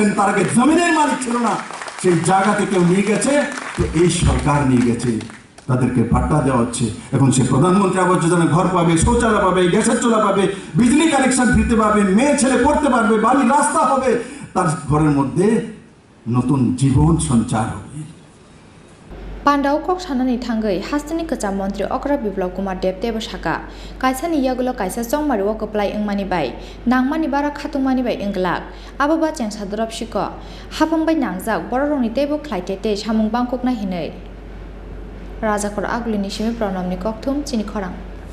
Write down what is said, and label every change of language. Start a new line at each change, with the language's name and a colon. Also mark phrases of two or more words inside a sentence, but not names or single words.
Bangla: তার আগে জমিনের মালিক ছিল না, সেই জায়গাতে কেউ নিয়ে গেছে, তো এই সরকার নিয়ে গেছে, তাদেরকে ভাট্টা দেওয়া হচ্ছে। এখন সে প্রধানমন্ত্রী আবাস যোজনা ঘর পাবে, শৌচালয় পাবে, গ্যাসের চুলা পাবে, বিজলি কানেকশন ফ্রিতে পাবে, মেয়ে ছেলে পড়তে পারবে, বাড়ি রাস্তা হবে, তার ঘরের মধ্যে নতুন জীবন সঞ্চার হবে।
Kok Borok: Pandau kok sanani thangai hastini kecam Menteri Okra Biplab Kumar Tebo Saka kaisa ni yagulo kaisa chongmari wo Kwplai engmani bai nangmani bara khatungmani bai englak ababa cheng sadrop shiko hapangbai nangjak bororongni tebo khlaitete samung bangkokna hinai Rajakor Aglini Shimi Pranamni Kokthum Chini Khorang